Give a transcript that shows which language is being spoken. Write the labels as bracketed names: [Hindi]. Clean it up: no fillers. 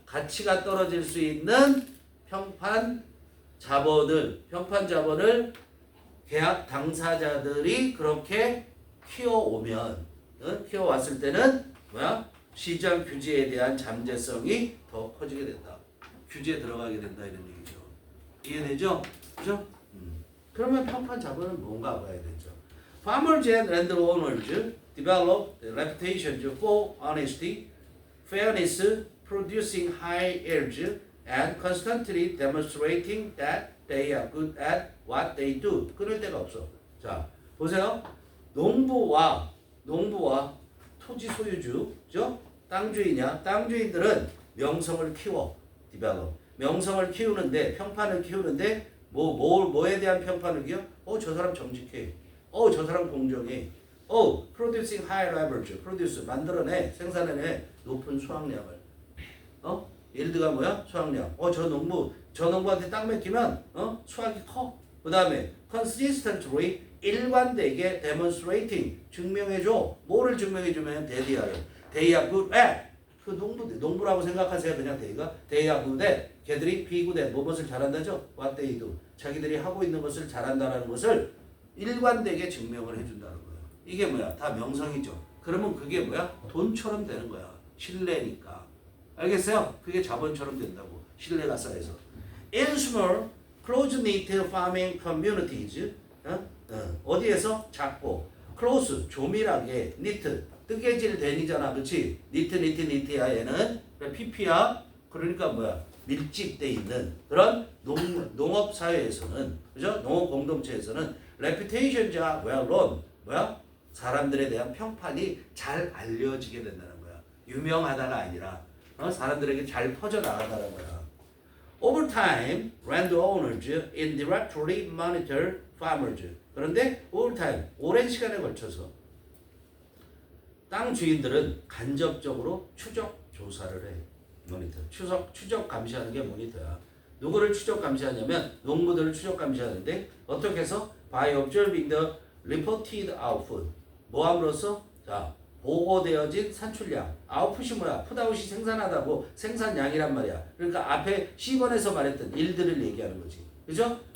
[Korean] 가치가 떨어질 수 있는 평판 자본을 계약 당사자들이 그렇게 키워오면, 키워왔을 때는 뭐야? 시장 규제에 대한 잠재성이 더 커지게 된다. 규제에 들어가게 된다 이런 얘기죠. 이해되죠? 그죠? 그러면 평판 자본은 뭔가 봐야 되죠. [English] Farmers and landowners develop reputations for honesty, fairness, producing high yields, and constantly demonstrating that they are good at what they do. [Korean] 끊을 데가 없어. 자, 보세요. 농부와 토지 소유주죠? 땅주인이야. 땅주인들은 명성을 키워. develop. 명성을 키우는데, 평판을 키우는데 뭐에 대한 평판을 키워? 저 사람 정직해. 저 사람 공정해. [English] producing high leverage. [Korean] produce 만들어내, 생산해내 높은 수확량을. yield가 뭐야? 수확량. 저 농부한테 땅 맡기면 수확이 커. 그 다음에 consistently 일관되게 demonstrating 증명해줘. 뭐를 증명해주면 [English] they are good at. [Korean] 그 농부라고 생각하세요. 그냥 [English] they are good at. [Korean] 걔들이 be good at 무엇을 잘한다죠? [English] what they do. [Korean] 자기들이 하고 있는 것을 잘한다라는 것을 일관되게 증명을 해준다는 거예요. 이게 뭐야? 다 명성이죠. 그러면 그게 뭐야? 돈처럼 되는 거야. 신뢰니까. 알겠어요? 그게 자본처럼 된다고. 신뢰가 쌓여서. [English] In small, close-knit farming communities, [Korean] 어디에서? 작고, close, 조밀하게, knit, 뜨개질 된이잖아. 그치? knit야 얘는. pp야. 그러니까 뭐야? 밀집돼 있는 그런 농업 사회에서는, 그죠? 농업 공동체에서는 [English] reputations are well known. [Korean] 뭐야? 사람들에 대한 평판이 잘 알려지게 된다는 거야. 유명하다가 아니라 사람들에게 잘 퍼져나가다는 거야. [English] Over time, landowners indirectly monitor farmers. [Korean] 그런데 over time, 오랜 시간에 걸쳐서 땅 주인들은 간접적으로 추적 조사를 해. 모니터. 추적 감시하는 게 모니터야. 누구를 추적 감시하냐면 농부들을 추적 감시하는데 어떻게 해서? [English] By observing the reported output. [Korean] 뭐 함으로써? 자, 보고되어진 산출량. 아웃풋이 뭐야? 풋아웃이 생산하다고 생산량이란 말이야. 그러니까 앞에 C번에서 말했던 일들을 얘기하는 거지. 그죠?